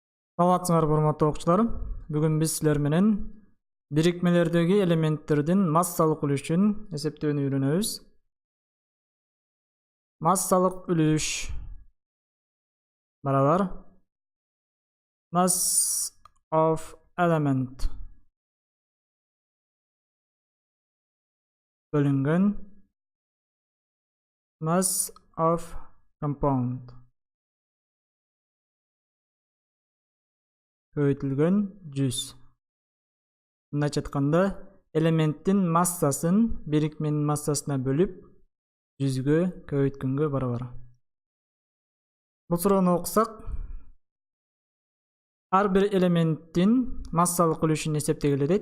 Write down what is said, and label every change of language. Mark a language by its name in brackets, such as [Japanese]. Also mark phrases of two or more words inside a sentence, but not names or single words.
[Kyrgyz] Саламатсыңар урматтуу окуучулар. Бүгүн биз силер менен бирикмелердеги элементтердин массалык үлүшүн эсептөөнү үйрөнөбүз. Массалык үлүш барабар [English] mass of element [Kyrgyz] бөлүнгөн [English] mass of compound [Kyrgyz] көбөйтүлгөн 100. Мындайча айтканда, элементтин массасын бирикменин массасына бөлүп 100гө көбөйткөнгө барабар. Бул суроону окусак, ар бир элементтин массалык үлүшүн эсептегиле дейт.